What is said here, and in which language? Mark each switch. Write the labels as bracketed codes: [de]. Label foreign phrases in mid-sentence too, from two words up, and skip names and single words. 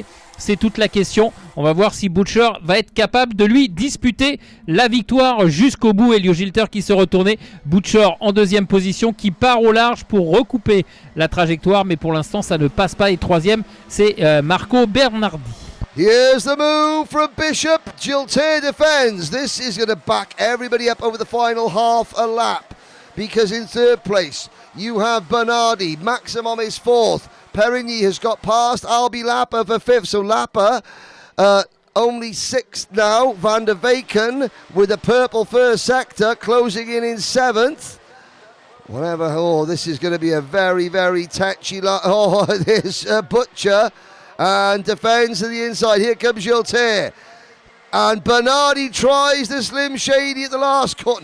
[fr] C'est toute la question. On va voir si Butcher va être capable de lui disputer la victoire jusqu'au bout. Elio Gilter qui se retournait. Butcher en 2e position qui part au large pour recouper la trajectoire, mais pour l'instant ça ne passe pas. Et 3e, c'est Marco Bernardi. [en] Here's the move from Bishop. Giltaire defends. This is going to back everybody up over the final half a lap, because in 3rd place you have Bernardi. Maximum is 4th. Perigny has got past Albi Lapper for 5th. So Lapper only 6th now. Van der Weyken with a purple first sector closing in 7th. Whatever. Oh, this is going to be a very, very touchy. Oh, there's Butcher. And defends to the inside. Here comes Giltaire. And Bernardi tries the Slim Shady at the last cut.